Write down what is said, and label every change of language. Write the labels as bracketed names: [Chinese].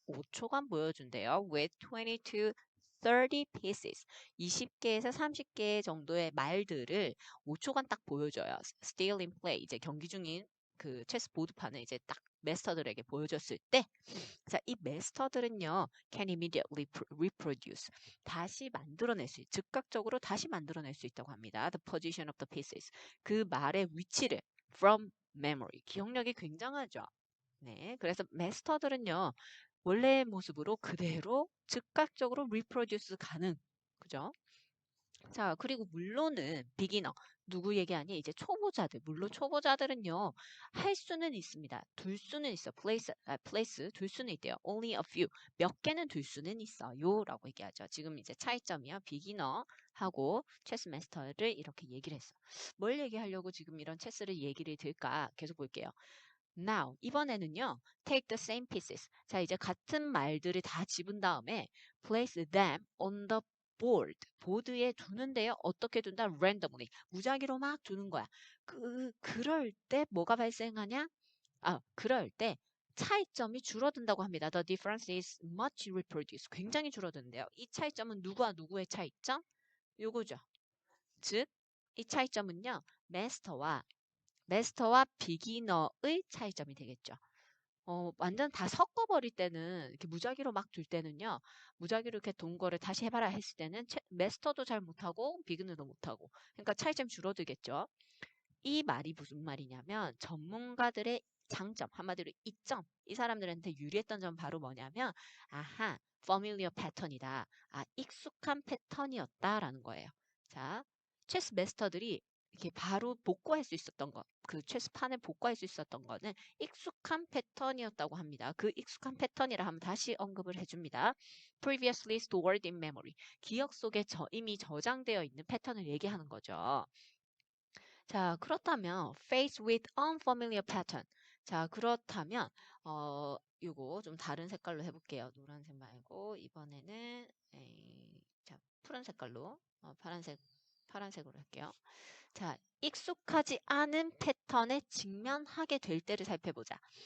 [Korean] 5초간 보여준대요. [English] with 20 to 30 pieces, [Korean] 20개에서 30개 정도의 말들을 5초간 딱 보여줘요. [English] still in play, [Korean] 이제 경기 중인 그 체스 보드판을 이제 딱 마스터들에게 보여줬을 때, 자, 이 마스터들은요, [English] can immediately reproduce, [Korean] 다시 만들어낼 수, 즉각적으로 다시 만들어낼 수 있다고 합니다. [English] The position of the pieces, [Korean] 그 말의 위치를 [English] from memory, [Korean] 기억력이 굉장하죠. 네, 그래서 마스터들은요, 원래의 모습으로 그대로 즉각적으로 reproduce 가능, 그죠? 자, 그리고 물론은 비기너, 누구 얘기하니? 이제 초보자들. 물론 초보자들은요, 할 수는 있습니다. 둘 수는 있어. place, 둘 수는 있대요. [English] only a few. [Korean] 몇 개는 둘 수는 있어요. 라고 얘기하죠. 지금 이제 차이점이요. 비기너하고 체스 마스터를 이렇게 얘기를 했어. 뭘 얘기하려고 지금 이런 체스를 얘기를 들까? 계속 볼게요. [English] Now, [Korean] 이번에는요, [English] take the same pieces. [Korean] 자, 이제 같은 말들을 다 집은 다음에 [English] place them on the board. [Korean] 보드에 두는데요. 어떻게 둔다? randomly. 무작위로 막 두는 거야. 그럴 때 뭐가 발생하냐? 그럴 때 차이점이 줄어든다고 합니다. [English] The difference is much reproduced. [Korean] 굉장히 줄어드는데요. 이 차이점은 누구와 누구의 차이점? 요거죠. 즉, 이 차이점은요, 마스터와 비기너의 차이점이 되겠죠. 완전 다 섞어버릴 때는, 이렇게 무작위로 막 둘 때는요, 무작위로 이렇게 돈 거를 다시 해봐라 했을 때는 마스터도 잘 못하고, 비기너도 못하고, 그러니까 차이점 줄어들겠죠. 이 말이 무슨 말이냐면, 전문가들의 장점, 한마디로 이점, 이 사람들한테 유리했던 점 바로 뭐냐면, 아하, familiar 패턴이다. 익숙한 패턴이었다라는 거예요. 자, 체스 마스터들이 이렇게 바로 복구할 수 있었던 것, 그 체스판을 복구할 수 있었던 거는 익숙한 패턴이었다고 합니다. 그 익숙한 패턴이라 하면 다시 언급을 해줍니다. [English] Previously stored in memory. [Korean] 기억 속에 이미 저장되어 있는 패턴을 얘기하는 거죠. 자, 그렇다면 [English] face with unfamiliar pattern. [Korean] 자, 그렇다면 요거 좀 다른 색깔로 해볼게요. 노란색 말고 이번에는 자, 푸른 색깔로 파란색으로 할게요. 자, 익숙하지 않은 패턴에 직면하게 될 때를 살펴보자.